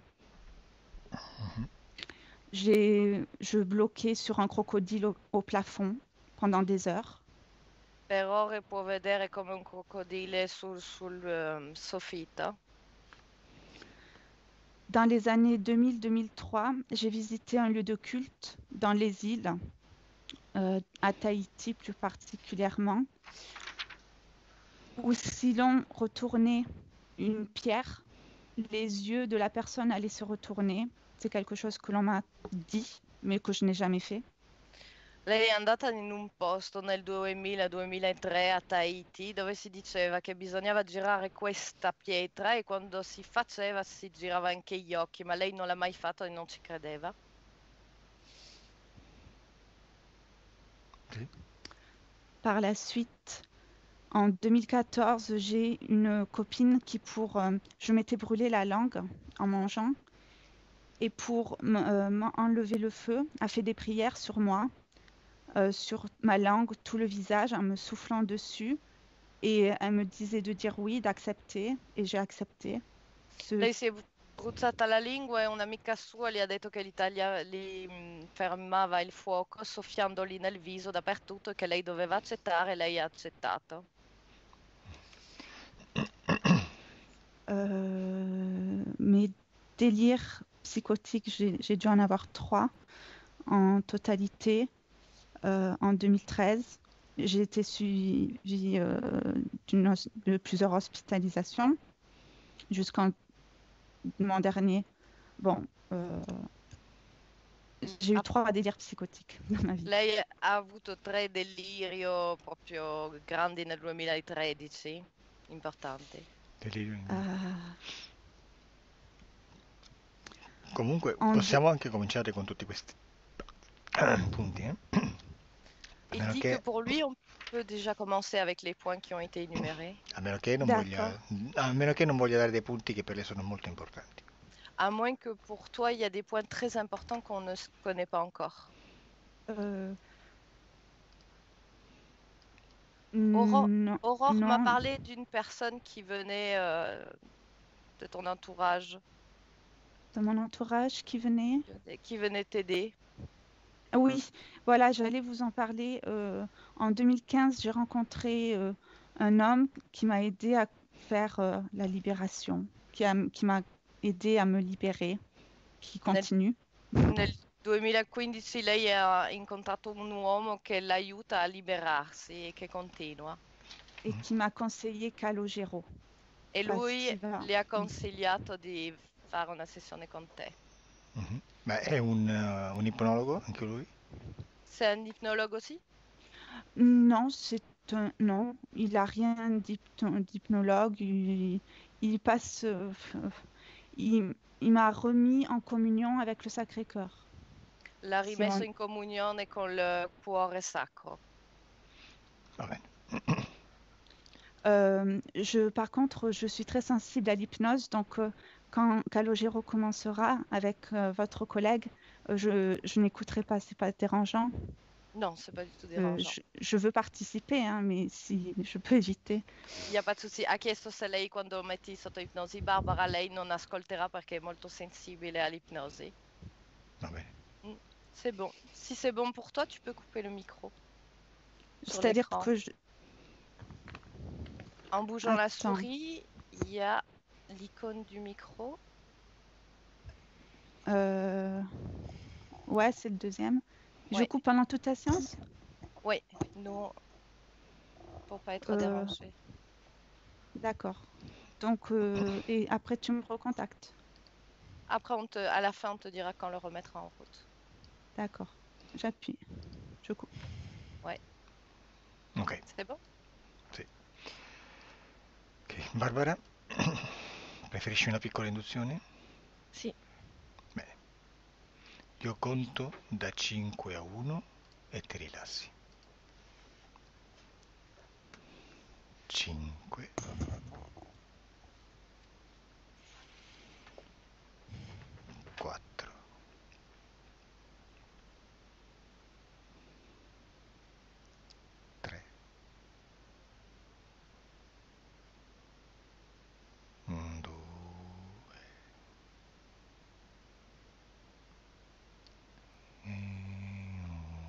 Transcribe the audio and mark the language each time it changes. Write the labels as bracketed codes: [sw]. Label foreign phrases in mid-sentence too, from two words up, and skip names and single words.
[fr] Mhm. je bloquais sur un crocodile au plafond pendant des heures. [it] Per ore può vedere come un crocodile sul soffitto. [fr] Dans les années 2000-2003, j'ai visité un lieu de culte dans les îles, à Tahiti plus particulièrement, où si l'on retournait une pierre, les yeux de la personne allaient se retourner. C'est quelque chose que l'on m'a dit. mais que je n'ai jamais fait. [it] Lei è andata in un posto nel 2000-2003 a Tahiti dove si diceva che bisognava girare questa pietra e quando si faceva si girava anche gli occhi, ma lei non l'ha mai fatto e non ci credeva. Sì. [fr] Par la suite, en 2014, j'ai une copine qui je m'étais brûlé la langue en mangeant et pour m'enlever le feu, a fait des prières sur moi, sur ma langue, tout le visage, en me soufflant dessus. Et elle me disait de dire oui, d'accepter, et j'ai accepté. [it] Lei si è bruciata la lingua e un'amica sua le ha detto che fermava il fuoco soffiandoli nel viso dappertutto e che lei doveva accettare e lei ha accettato. [fr] Mes délires psychotiques, j'ai dû en avoir 3 en totalité en 2013. J'ai été suivie de plusieurs hospitalisations jusqu'en mon dernier. Bon, j'ai eu 3 délires psychotiques dans ma vie. [it] Lei ha avuto 3 delirio proprio grandi nel 2013, importanti. Delirio in- Euh, Comunque [fr] en [it] possiamo anche cominciare con tutti questi punti, eh? A [fr] Il [it] meno [fr] dit que [it] che, [fr] pour lui, on peut déjà commencer avec les points qui ont été énumérés, [it] a meno che non [fr] D'accord. [it] voglia, a meno che non voglia dare dei punti che per lei sono molto importanti. [fr] à moins que pour toi, il y a des points très importants qu'on ne connaît pas encore. Euh, Aurore m'a non, parlé d'une personne qui venait de ton entourage, de mon entourage qui venait. qui venait t'aider. Oui, voilà, j'allais vous en parler. En 2015, j'ai rencontré un homme qui m'a aidé à faire la libération, qui m'a aidé à me libérer, qui [it] Nel, [fr] continue [it] nel 2015 lei ha incontrato un uomo che l'aiuta a liberarsi e che continua. [fr] et qui m'a conseillé Calogero. [it] E lui Passiva. le ha consigliato di fare una sessione con te. Mhm. Ma è un ipnologo anche lui? [fr] C'est un hypnologue aussi? Non, non, il a rien d'hypnologue. Il passe, il m'a remis en communion avec le Sacré-Cœur. [it] L'ha Si rimesso [fr] on- [it] in comunione con il cuore sacro. Va bene. [fr] Par contre, je suis très sensible à l'hypnose, donc quand Calogero commencera avec votre collègue, je n'écouterai pas, c'est pas dérangeant. Non, c'est pas du tout dérangeant. Je veux participer, hein, mais si je peux éviter. Il n'y a pas de souci. [it] Ha chiesto se lei quando metti sotto ipnosi Barbara, lei non ascolterà perché è molto sensibile all'ipnosi. Va bene. [fr] C'est bon. Si c'est bon pour toi, tu peux couper le micro. Sur C'est-à-dire l'écran. que En bougeant la Attends. souris, il y a l'icône du micro. Ouais, c'est le deuxième. Je Ouais. coupe pendant toute ta séance? Oui, nous, pour pas être dérangé. D'accord. Donc, et après, tu me recontactes. Après, à la fin, on te dira quand le remettre en route. D'accord. J'appuie. Je coupe. Ouais. Ok. C'est bon? [it] Sì. Ok, Barbara, preferisci una piccola induzione? Sì. Bene. Io conto da 5 a 1 e ti rilassi. 5, 4, 3, 2 e 1.